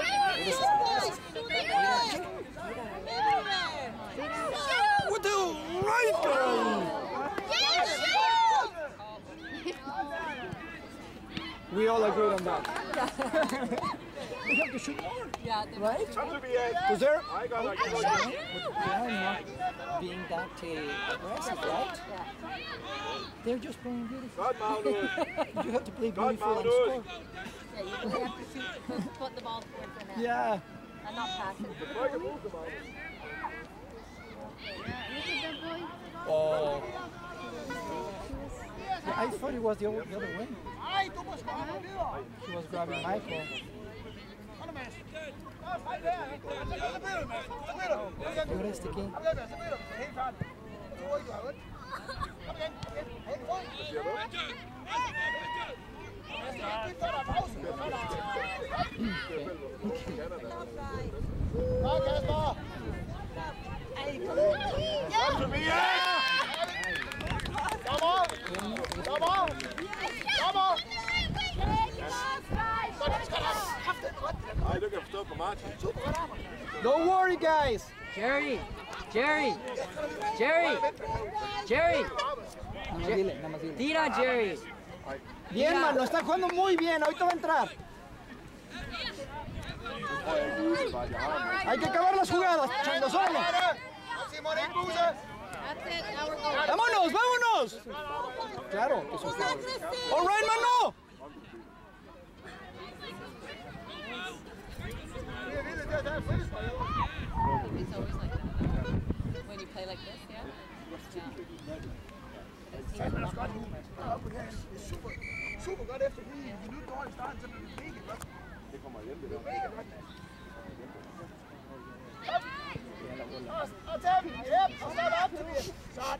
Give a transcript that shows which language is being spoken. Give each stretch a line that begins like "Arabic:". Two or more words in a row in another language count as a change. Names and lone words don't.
English: What the right guy? We all agreed on that. We have to shoot more. Yeah, Right?
Danish: Kom, Tobias.
English: Because they're
Danish: Ej, godt nok.
English: they are not being that aggressive, right? They're just playing beautiful.
Danish: Godt, Magnus.
English: You have to play beautiful and Magnus. score. yeah, you have to shoot, put the ball towards the net Yeah. and not pass it. Oh. Yeah, I thought it was the other way.
Danish: Ej, du må skåre videre.
English: He was grabbing Michael.
Danish: Kom nu, Mads. Hej der. Så bliver du, Mads. Så bliver du.
Spanish: Ahora este que.
Danish: Så bliver du. Helt færdig. Jeg tror ikke, du har ondt. Kom igen. Hey, rundt. Giv dig en pause. Nå, Kasper. Kom, Tobias. Kom op. Ej, du kan forstå på Martin.
English: Don't worry, guys.
Spanish: Jerry. Nada más dile. Tira, Jerry. Bien, mano, está jugando muy bien. Ahorita va a entrar. Hay que acabar las jugadas, Chango, solo.
Danish: Simon, ikke buse.
English: That's it. Now we're going.
Spanish: ¡Vámonos! Claro, que es un foul.
English: All right,
Spanish: mano.
English: It's always like that. When you play like this, yeah?
Danish: Super godt efter lige en minut dårlig start, så bliver det mega godt. Det kommer hjem, det der. Mega godt. Og tag den. Yep, og start op, Tobias. Sådan.